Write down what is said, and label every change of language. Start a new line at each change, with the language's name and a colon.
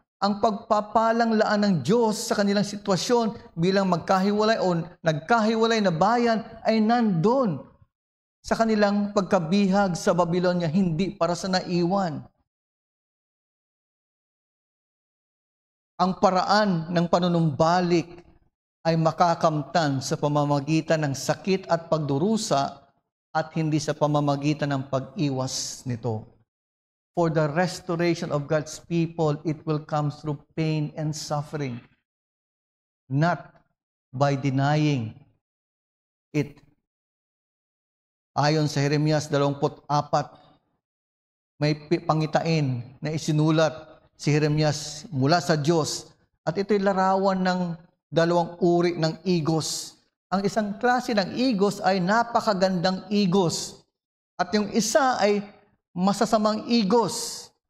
Filipino: Ang pagpapalang laan ng Diyos sa kanilang sitwasyon bilang magkahiwalay o nagkahiwalay na bayan ay nandun sa kanilang pagkabihag sa Babylonia, hindi para sa naiwan. Ang paraan ng panunumbalik ay makakamtan sa pamamagitan ng sakit at pagdurusa at hindi sa pamamagitan ng pag-iwas nito.
English: For the restoration of God's people, it will come through pain and suffering, not by denying it.
Filipino: Ayon sa Jeremias 24, may pangitain na isinulat si Jeremias mula sa Diyos, at ito'y larawan ng dalawang uri ng igos. Ang isang klase ng igos ay napakagandang igos, at yung isa ay masasamang igos.